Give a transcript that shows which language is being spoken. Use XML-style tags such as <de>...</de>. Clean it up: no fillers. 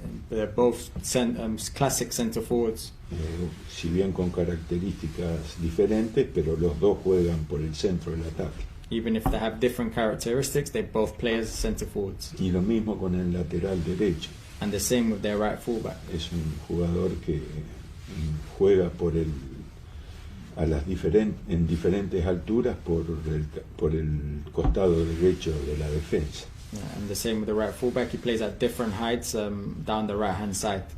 <en>They're both classic centre forwards.</en> <es>Si bien con características diferentes, pero los dos juegan por el centro del ataque.</es> <en>Even if they have different characteristics, they both play as centre forwards.</en> <es>Y lo mismo con el lateral derecho.</es> <en>And the same with their right fullback.</en> <es>Es un jugador que juega en diferentes alturas por el costado derecho de la defensa.</es> <en>And the same with the right fullback. He plays at different heights down the right hand side.</en>